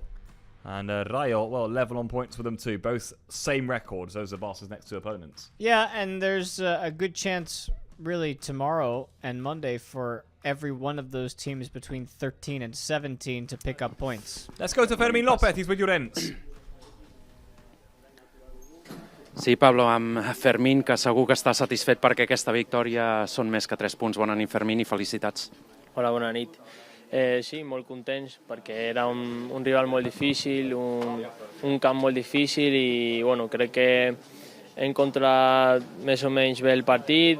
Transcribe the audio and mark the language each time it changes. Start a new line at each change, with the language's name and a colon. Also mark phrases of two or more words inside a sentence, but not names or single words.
English: And Rayo, well, level on points with them too. Both same records. Those are Barca's next two opponents. Yeah, and there's a good chance, really, tomorrow and Monday for every one of those teams between 13 and 17 to pick up points. Let's go to Fermín López. He's with Llorens.
Catalan: Sí, Pablo, amb Fermín, que segur que està satisfet perquè aquesta victòria són més que 3 punts. Bona nit, Fermín, i felicitats. Hola, bona nit. Sí, molt contents perquè era un rival molt difícil, un camp molt difícil i bueno, crec que hem controlat més o menys bé el partit.